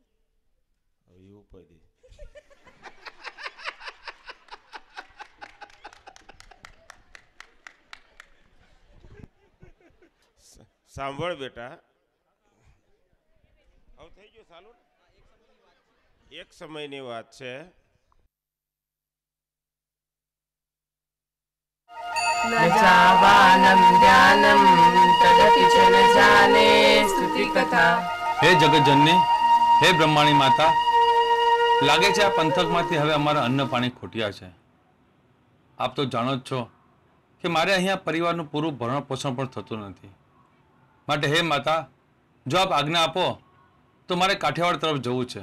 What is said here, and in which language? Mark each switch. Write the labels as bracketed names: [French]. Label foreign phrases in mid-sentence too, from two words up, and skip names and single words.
[Gujarati] હવે એવું પડી. સાંભળ બેટા, હવે થઈ ગયું ચાલુ. એક સમયની વાત છે. [Sanskrit] न जावानं ध्यानं तदपि च न जाने स्तुति कथा. [Gujarati] હે જગતજનની, હે બ્રહ્માણી માતા, લાગે છે આ પંથકમાંથી હવે અમારા અન્ન પાણી ખૂટ્યા છે. આપ તો જાણો જ છો કે મારે અહીંયા પરિવારનું પૂરું ભરણ પોષણ પણ થતું નથી. માટે હે માતા, જો આપ આજ્ઞા આપો તો મારે કાઠિયાવાડ તરફ જવું છે.